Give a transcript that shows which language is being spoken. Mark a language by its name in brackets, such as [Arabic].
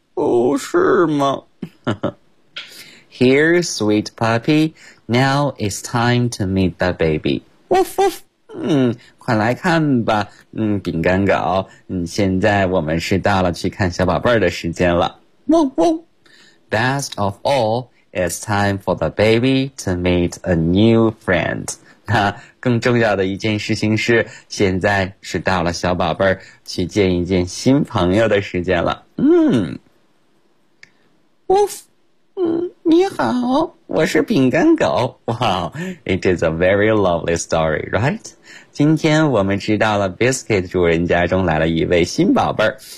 [Chinese] 哦，是吗？ [English] Here, sweet puppy. Now it's time to meet the baby. Woof woof. [Chinese] 嗯，快来看吧。嗯，饼干狗，嗯，现在我们是到了去看小宝贝儿的时间了。汪汪。 [English] Best of all, it's time for the baby to meet a new friend. [Chinese] 那更重要的一件事情是，现在是到了小宝贝儿去见一见新朋友的时间了。 Woof. 嗯，你好，我是饼干狗。 [English] Wow, it is a very lovely story, right? [Chinese] 今天我们知道了 Biscuit 主人家中来了一位新宝贝儿。